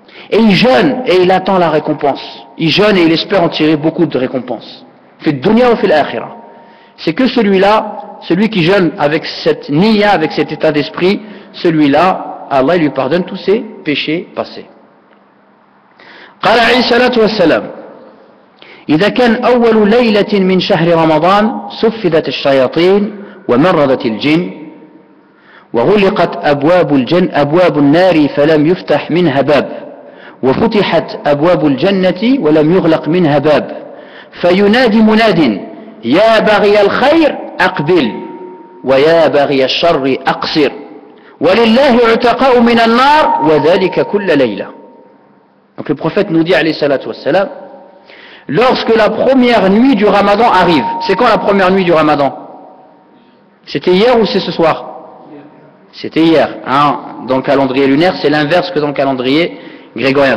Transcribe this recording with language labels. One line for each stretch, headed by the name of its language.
French: Et il jeûne et il attend la récompense. Il jeûne et il espère en tirer beaucoup de récompenses. Fait dunya ou fait l'akhirah. C'est que celui-là, celui qui jeûne avec cette niya, avec cet état d'esprit, celui-là, Allah lui pardonne tous ses péchés passés.
Arabic: قال عليه الصلاة والسلام إذا كان أول ليلة من شهر رمضان سفدت الشياطين ومرضت الجن وغلقت أبواب النار فلم يفتح منها باب وفتحت أبواب الجنة ولم يغلق منها باب فينادي مناد يا باغي الخير أقبل ويا باغي الشر أقصر ولله عتقاء من النار وذلك كل ليلة.
French: Donc le prophète nous dit
Arabic: alayhi salatu wassalam,
French: lorsque la première nuit du ramadan arrive, c'est quand la première nuit du ramadan? C'était hier ou c'est ce soir? C'était hier, hein. Dans le calendrier lunaire, c'est l'inverse que dans le calendrier grégorien.